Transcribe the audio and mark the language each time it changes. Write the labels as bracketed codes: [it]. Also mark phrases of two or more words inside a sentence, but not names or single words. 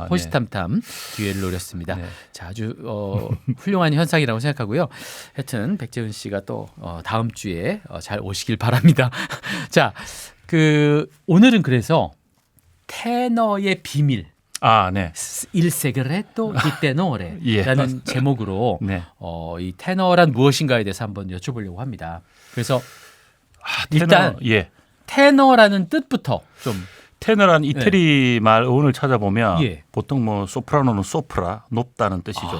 [ko] 네. 호시탐탐 기회를 노렸습니다. 네. 자, 아주 훌륭한 현상이라고 생각하고요. 하여튼 백재은 씨가 또 다음 주에 잘 오시길 바랍니다. 자, 오늘은 그래서 테너의 비밀, 네. [it] Il segreto di tenore [ko] 예. 라는 제목으로 네. 이 테너란 무엇인가에 대해서 한번 여쭤보려고 합니다. 그래서 테너, 일단 예. 테너라는 뜻부터 좀 테너란 이태리 말 어원을 찾아보면 예. 보통 뭐 소프라노는 소프라 높다는 뜻이죠.